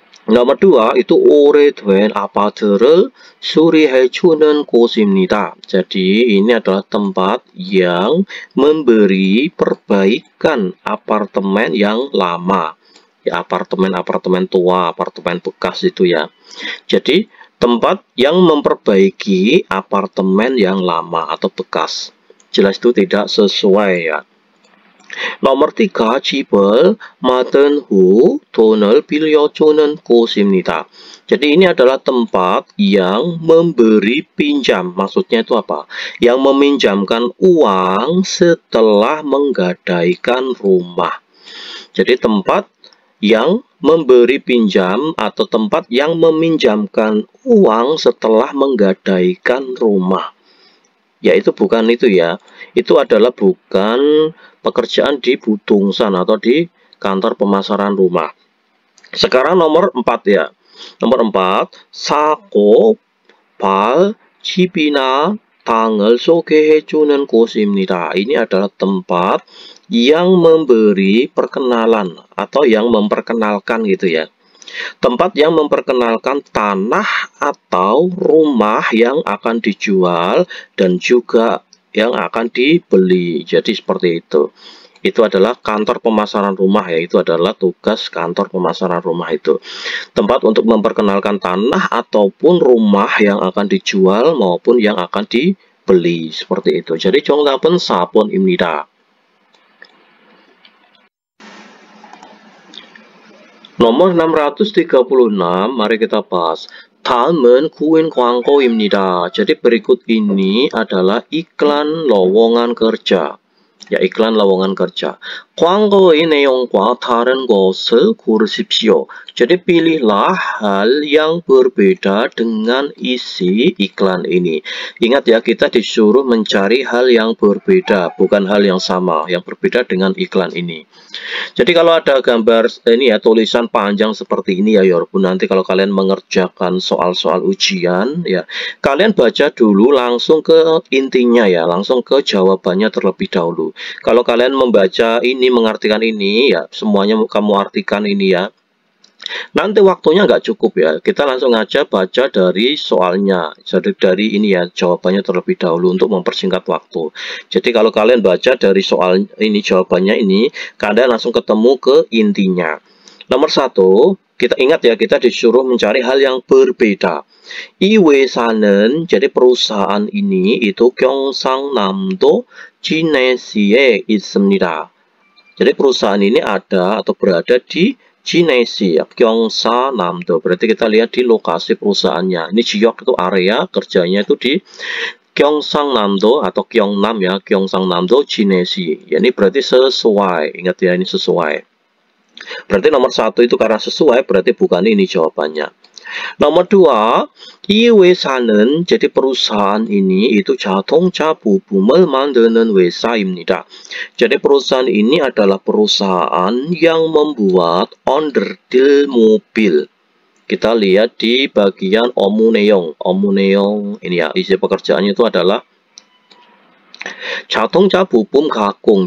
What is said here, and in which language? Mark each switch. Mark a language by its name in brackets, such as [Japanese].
[Indonesian] nomor 2 itu [Korean] 오래된 아파트를 수리해주는 곳입니다. [Indonesian] Jadi ini adalah tempat yang memberi perbaikan apartemen yang lama. Ya, apartemen tua, apartemen bekas itu ya. Jadi tempat yang memperbaiki apartemen yang lama atau bekas. Jelas itu tidak sesuai ya. [Korean] nomor 3, 집을 만든 후 돈을 빌려주는 곳입니다. [Indonesian] Jadi ini adalah tempat yang memberi pinjam. Maksudnya itu apa? Yang meminjamkan uang setelah menggadaikan rumah. Jadi tempat yang memberi pinjam atau tempat yang meminjamkan uang setelah menggadaikan rumah. Ya, itu bukan itu ya. Itu adalah bukan pekerjaan di bu동san atau di kantor pemasaran rumah. Sekarang nomor 4 ya. [Korean] nomor 4, 사고, 발, 집이나 땅을 소개해주는 곳입니다. [Indonesian] Ini adalah tempat yang memberi perkenalan atau yang memperkenalkan gitu ya. Tempat yang memperkenalkan tanah atau rumah yang akan dijual dan juga yang akan dibeli. Jadi seperti itu. Itu adalah kantor pemasaran rumah ya. Itu adalah tugas kantor pemasaran rumah itu. Tempat untuk memperkenalkan tanah ataupun rumah yang akan dijual maupun yang akan dibeli. Seperti itu. Jadi [Korean] 정답은 4번입니다. [Indonesian] nomor 636, mari kita bahas. [Korean] 다음은 구인 광고입니다. [Indonesian] Jadi berikut ini adalah iklan lowongan kerja. Ya, iklan lowongan kerja. [Korean] 광고의 내용과 다른 것을 고르십시오. [Indonesian] Jadi pilihlah hal yang berbeda dengan isi iklan ini. Ingat ya, kita disuruh mencari hal yang berbeda, bukan hal yang sama, yang berbeda dengan iklan ini. Jadi kalau ada gambar ini ya, tulisan panjang seperti ini ya, Yorobun, nanti kalau kalian mengerjakan soal-soal ujian ya, kalian baca dulu langsung ke intinya ya, langsung ke jawabannya terlebih dahulu. Kalau kalian membaca ini, mengartikan ini ya, semuanya kamu artikan ini ya, nanti waktunya nggak cukup ya. Kita langsung aja baca dari soalnya, jadi dari ini ya, jawabannya terlebih dahulu untuk mempersingkat waktu. Jadi kalau kalian baca dari soal ini, jawabannya ini, kalian langsung ketemu ke intinya. nomor 1, kita ingat ya, kita disuruh mencari hal yang berbeda. [Korean] 이 회사는, [Indonesian] jadi perusahaan ini itu [Korean] 경상남도 진해시에 있습니다. [Indonesian] Jadi perusahaan ini ada atau berada di Jinesi, 경상남도. Berarti kita lihat di lokasi perusahaannya. Ini 지역 itu area, kerjanya itu di 경상남도 atau 경남 ya, 경상남도 진해시. Ya, ini berarti sesuai. Ingat ya, ini sesuai. Berarti nomor 1 itu karena sesuai, berarti bukan ini jawabannya. [Korean] nomor 2, 이 회사는, [Indonesian] jadi perusahaan ini itu [Korean] 자동차 부품을 만드는 회사입니다. [Indonesian] Jadi perusahaan ini adalah perusahaan yang membuat onderdil mobil. Kita lihat di bagian omuneong. Omuneong ini ya, isi pekerjaannya itu adalah [Korean] 자동차 부품 가공.